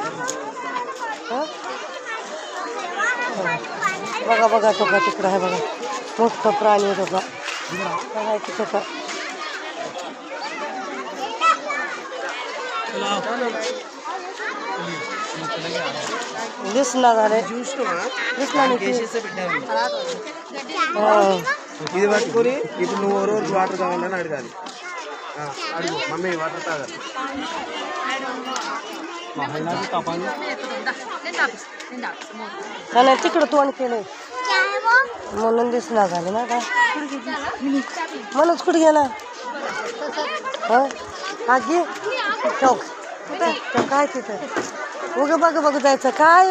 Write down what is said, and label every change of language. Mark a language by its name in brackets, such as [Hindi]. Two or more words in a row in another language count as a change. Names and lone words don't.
[Marathi] बघा बघा तो का तिकडं आहे बघा, मोठं प्राणी आहे तो का. काय तिथं का दिसणार झाले, दिसणार नाही. [Telugu] ఇది పట్టుకొని ఇప్పుడు నువ్వు రోజు వాటర్ తాగాలని అడగాలి. అడుగు మమ్మీ వాటర్ తాగాలి. [Marathi] नाही तिकडं तोंड केलंय म्हणून दिसणार झाले ना का. म्हणूनच कुठे गेला. हा घे चौक काय तिथं उगं बघ बघ जायचं काय.